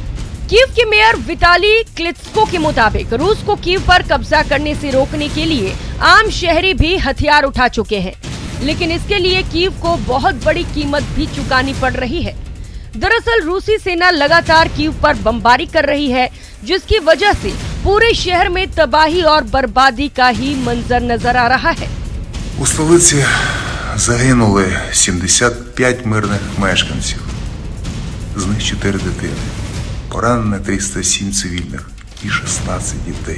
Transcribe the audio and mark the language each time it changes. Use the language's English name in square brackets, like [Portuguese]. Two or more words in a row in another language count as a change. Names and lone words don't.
[Hindi] कीव के मेयर विताली क्लित्स्को के मुताबिक रूस को कीव पर कब्जा करने से रोकने के लिए आम शहरी भी हथियार उठा चुके हैं, लेकिन इसके लिए कीव को बहुत बड़ी कीमत भी चुकानी पड़ रही है। दरअसल रूसी सेना लगातार कीव पर बमबारी कर रही है, जिसकी वजह से पूरे शहर में तबाही और बर्बादी का ही मंजर नजर आ रहा है। [Ukrainian] У столиці загинули 75 мирних мешканців, з них 4 дитини. Поранено 307 цивільних і 16 дітей.